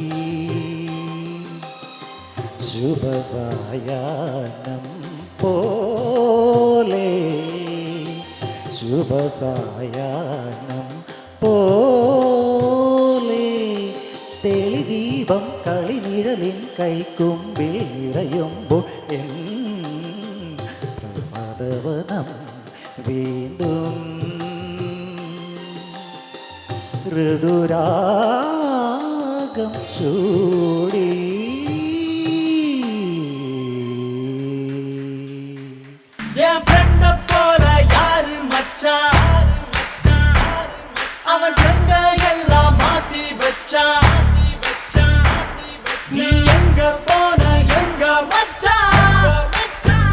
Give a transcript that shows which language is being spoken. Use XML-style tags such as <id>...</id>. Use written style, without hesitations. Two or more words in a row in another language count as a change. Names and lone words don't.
<ml>ശുഭസായാഹ്നം പോലെ ശുഭസായാഹ്നം പോലെ തെളിദീപം കളിനിഴലിൻ കൈക്കൊമ്പിൽ നിറയുമ്പോൾ എൻ പ്രമദവനം വീണ്ടും ഋതുരാഗം ചൂടി</ml> <ta>என் ஃப்ரெண்ட போல யாரு மச்சான் அவன் ட்ரெண்ட எல்லாம் மாத்தி வச்சான் நீ எங்க போன எங்க மச்சான்</ta>